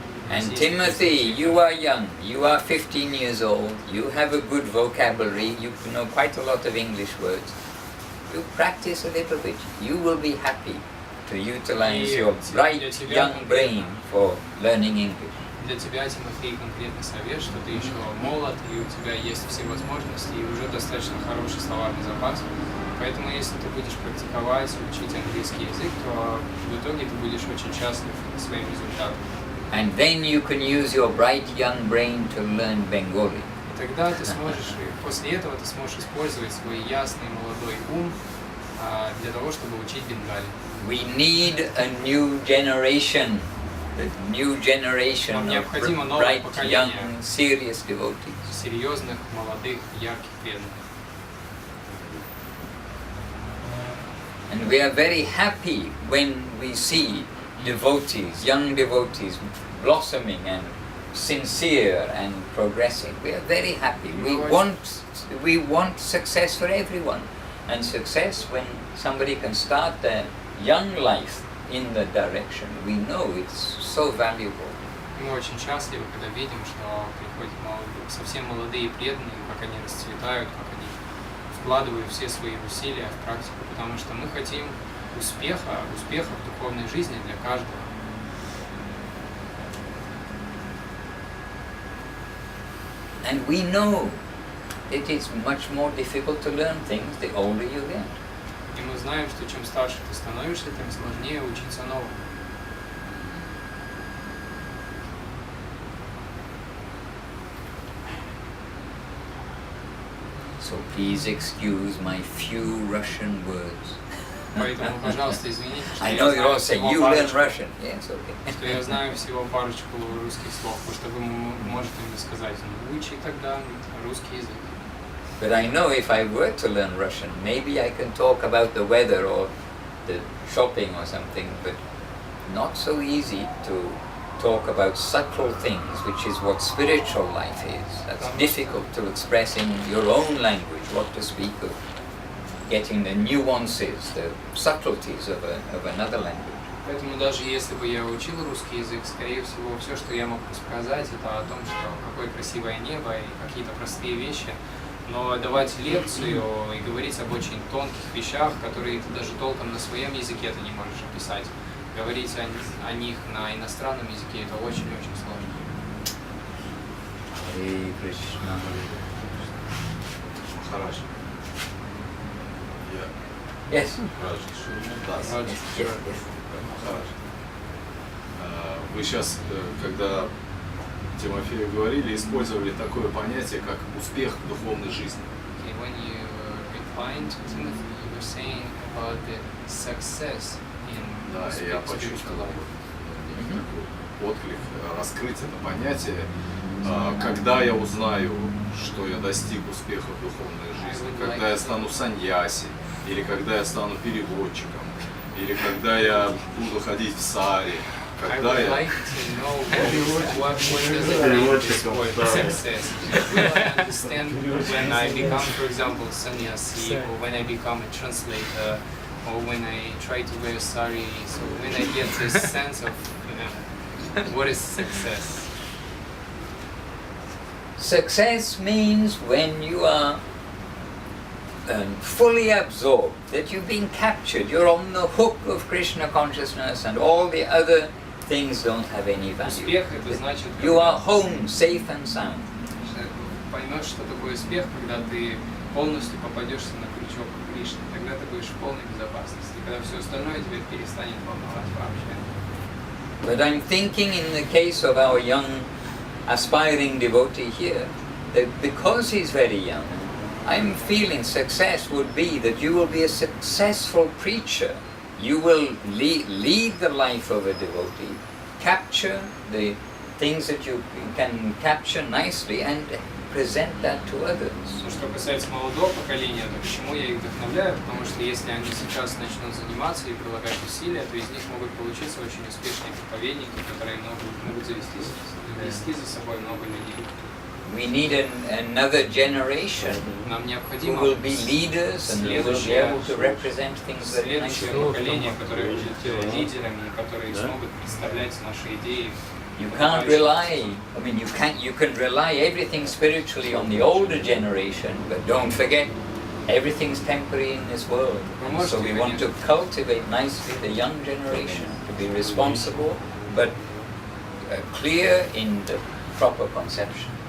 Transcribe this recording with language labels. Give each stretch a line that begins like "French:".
English: And Timothy, you are young, you are 15 years old, you have a good vocabulary, you know quite a lot of English words. You practice a little bit, you will be happy to utilize your bright young brain for learning English.
Russian: Для тебя, Тимофей, конкретный совет, что ты еще молод, и у тебя есть все возможности, и уже достаточно хороший словарный запас. Поэтому, если ты будешь практиковать, учить английский язык, то в итоге ты будешь очень счастлив своим результатом.
English: And then you can use your bright young brain to learn Bengali.
Russian: И тогда ты сможешь, после этого ты сможешь использовать свой ясный молодой ум для того, чтобы учить бенгали.
English: We need a new generation, the new generation of bright, young, serious devotees.
Russian: Серьезных, молодых, ярких преданных.
English: And we are very happy when we see devotees, young devotees, blossoming and sincere and progressing. We are very happy. We want success for everyone. And success when somebody can start their young life in the direction. We know it's so valuable.
Russian: Мы очень счастливы, когда видим, что приходят совсем молодые преданные, как они расцветают, как они вкладывают все свои усилия в практику, потому что мы хотим успеха в духовной жизни для каждого.
English: And we know it is much more difficult to learn things the older you get.
Russian: И мы знаем, что чем старше ты становишься, тем сложнее учиться новому.
English: So please excuse my few Russian words.
Russian: Поэтому, пожалуйста, извините, что
English: I know you're all saying you learn Russian. Yes, okay.
Russian: Что я знаю всего парочку русских слов, потому что вы можете мне сказать, ну учи тогда русский язык.
English: But I know if I were to learn Russian, maybe I can talk about the weather or the shopping or something, but not so easy to talk about subtle things, which is what spiritual life is. That's difficult to express in your own language, what to speak of. Getting the nuances, the subtleties of another language.
Russian: Поэтому даже если бы я учил русский язык, скорее всего, все, что я мог бы сказать, это о том, что какое красивое небо и какие-то простые вещи. Но давать лекцию и говорить об очень тонких вещах, которые ты даже толком на своем языке ты не можешь описать, говорить о них на иностранном языке, это очень-очень сложно.
Sanskrit: Hare Krishna.
Russian: Махарадж.
English: Yes.
Russian: Махарадж.
English: Yes.
Russian: Махарадж. Вы сейчас, когда Тимофею говорили, использовали такое понятие, как успех в духовной жизни.
English: Okay, when you replied to Timothy, you were saying about the success in
Russian: Да, и я почувствовал такой отклик, раскрыть это понятие. Когда я узнаю, что я достиг успеха в духовной жизни, когда я стану саньяси, или когда я стану переводчиком, или когда я буду ходить в саре,
English: I would like to know what does it mean for success. Will I understand when I become, for example, sannyasi, or when I become a translator, or when I try to wear sari? So when I get this sense of what is success? Success means when you are fully absorbed, that you've been captured, you're on the hook of Krishna consciousness and all the other things don't have any value.
Russian: Успех это значит,
English: You are home, safe and sound.
Russian: поймешь, что такое успех, когда ты полностью попадешься на крючок Кришны, тогда ты будешь в полной безопасности, когда все остальное тебя перестанет волновать вообще.
English: But I'm thinking in the case of our young aspiring devotee here, that because he's very young, I'm feeling success would be that you will be a successful preacher. You will lead the life of a devotee, capture the things that you can capture nicely and present that to others.
Russian: Что касается молодого поколения, то почему я их вдохновляю? Потому что если они сейчас начнут заниматься и прилагать усилия, то из них могут получиться очень успешные проповедники, которые могут завести за собой много людей.
English: We need another generation
Russian: Нам
English: who
Russian: необходимо
English: will be leaders and who will be able to represent things very
Russian: следующее
English: nicely.
Russian: поколение, которое будет лидерами, которые смогут представлять наши идеи.
English: You can't rely, I mean you can rely everything spiritually on the older generation, but don't forget everything's temporary in this world. So we want to cultivate nicely the young generation to be responsible, but clear in the proper conception.